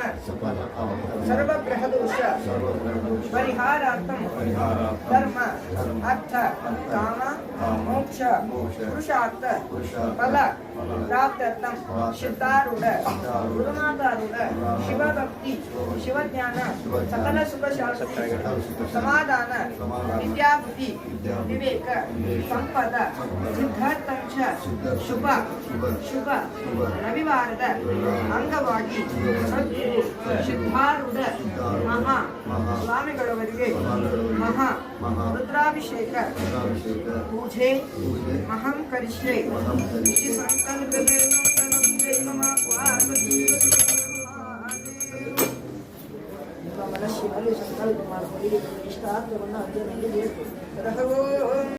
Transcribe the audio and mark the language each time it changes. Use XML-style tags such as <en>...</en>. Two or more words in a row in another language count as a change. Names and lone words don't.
<sa>सर्वग्रह दोष परिहारार्थं धर्म अर्थ काम मोक्ष पुरुषार्थ फल प्राप्त्यर्थं सिद्धारूढ़ गुरुनाथारूढ़ शिव भक्ति शिव ज्ञान सकल सुख शांति समाधान विद्याबुद्धि विवेक संपद सिद्धार्थं च शुभ</sa> <kn>शुभ रविवाರದ ಅಂಗವಾಗಿ ಸದ್ಗುರು ಸಿದ್ಧಾರೂಢ ಮಹಾ ಸ್ವಾಮಿಗಳವರಿಗೆ</kn> <sa>ಮಹಾ ರುದ್ರಾಭಿಷೇಕ ಪೂಜೆ ಮಹಂ ಕರಿಷ್ಯೆ</sa> <kn>ಈ ಸಂಕಲ್ಪದಲ್ಲಿ ನಮಃ ಪಾರ್ವತಿ ಮನಸ್ಸಿನಲ್ಲಿ ಸಂಕಲ್ಪ ಮಾಡಿಕೊಳ್ಳಿ ಇಷ್ಟಾರ್ಥವನ್ನು ಅಧ್ಯಯನ</kn>